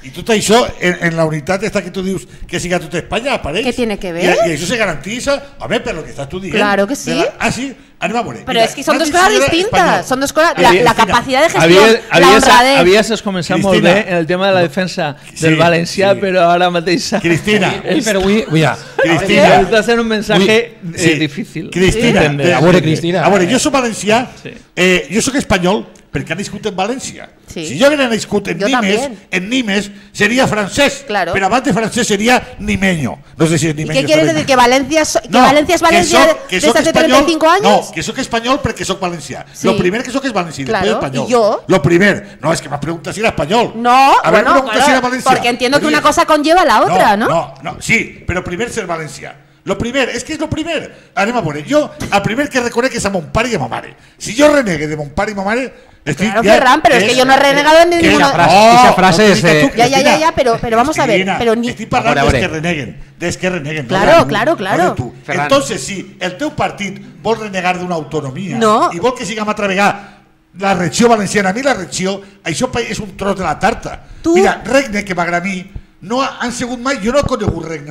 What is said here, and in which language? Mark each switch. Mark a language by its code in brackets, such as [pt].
[ca] I tot això, en la unitat esta que tu dius que siga tota Espanya, apareix. [es] ¿Qué tiene que ver? [ca] I això se garantiza, home, per lo que estàs tu dient. [es] Claro que sí. [ca] Sí, anem a veure. [es] Pero es que son dos cosas distintas. Son dos cosas. La capacidad de gestión, la honradez. [ca] Havies començat molt bé en el tema de la defensa del valencià, però ara mateix... Cristina. Cristina. [es] Estás en un mensaje difícil. Cristina. [ca] A veure, jo soc valencià, jo soc espanyol, perquè ha nascut en València. Si jo haguera nascut en Nimes, seria francès, però abans de francès seria nimeño. No sé si és nimeño. [es] ¿Y qué quieres decir? ¿Que Valencia es Valencia desde hace 35 años? [ca] No, que soc espanyol perquè soc valencià. Lo primer que soc és valencià, després espanyol. [es] ¿Y yo? Lo primer. No, es que me preguntas si era español. No, bueno, porque entiendo que una cosa conlleva la otra, ¿no? [ca] No, sí, però primer ser valencià. Lo primer, és que és lo primer. Anem a veure, jo, el primer que reconec és a mon pare i a ma mare. Si jo renegue de mon pare i ma mare... [es] Claro, Ferran, pero es que yo no he renegado en ninguno. Esa frase es... Ya, pero vamos a ver. [ca] Estic parlant dels que reneguen. [es] Claro. [ca] Entonces, si el teu partit vol renegar d'una autonomia i vol que siguem altra vegada la regió valenciana, a mi la regió, això és un tros de la tarta. Mira, regne, que m'agrada a mi, no han sigut mai, jo no he conegut regne.